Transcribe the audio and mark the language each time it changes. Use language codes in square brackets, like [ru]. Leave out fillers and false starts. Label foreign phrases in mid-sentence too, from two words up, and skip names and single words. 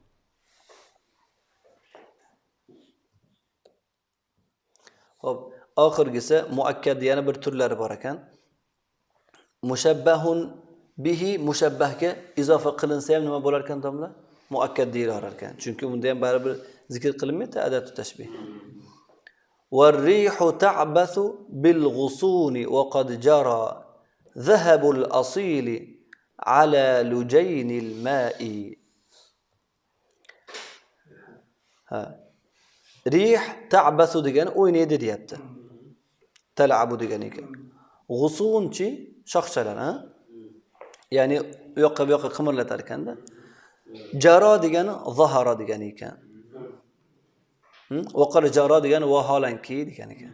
[uz] Xo'p, oxirgisi muakkad yana bir turlari bor ekan. [ar] مشبه به, [uz] mushabbahga izofa qilinsa ham nima bo'lar ekan domla? Muakkad deyilar ekan. Chunki unda ham baribir zikr qilinmaydi [ar] أداة التشبيه. والريح تعبث بالغصون وقد جرى ذهب الأصيل على لجين الماء. ريح تعبث [uz] degan o'ynaydi deyapti. Talabu degan ekan. G'usunchi shoxchalar, ha? Ya'ni u yoqqa bu yoqqa qimirlatar ekanda. Jaro degani zahara degan ekan. Vaqar jaro degani vaholanki degan ekan.